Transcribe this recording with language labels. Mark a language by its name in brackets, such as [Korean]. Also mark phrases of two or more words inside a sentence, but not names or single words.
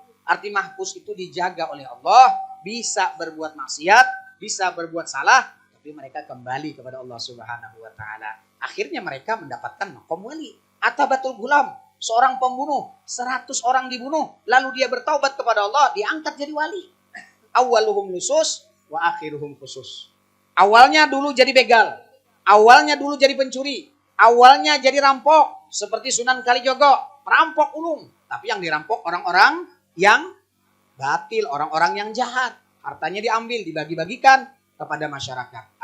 [Indonesian] Arti mahfuz itu dijaga oleh Allah. Bisa berbuat maksiat, bisa berbuat salah. Tapi mereka kembali kepada Allah [Arabic] سبحانه وتعالى. [Indonesian] Akhirnya mereka mendapatkan maqam wali. [Arabic] عتبة الغلام. [Indonesian] Seorang pembunuh, 100 orang dibunuh. Lalu dia bertaubat kepada Allah, diangkat jadi wali. [Arabic] أولهم لصوص، وآخرهم خصوص. [Indonesian] Awalnya dulu jadi begal. Awalnya dulu jadi pencuri. Awalnya jadi rampok. Seperti Sunan Kalijogo. Perampok ulung. Tapi yang dirampok orang-orang yang batil. Orang-orang yang jahat. Hartanya diambil, dibagi-bagikan kepada masyarakat.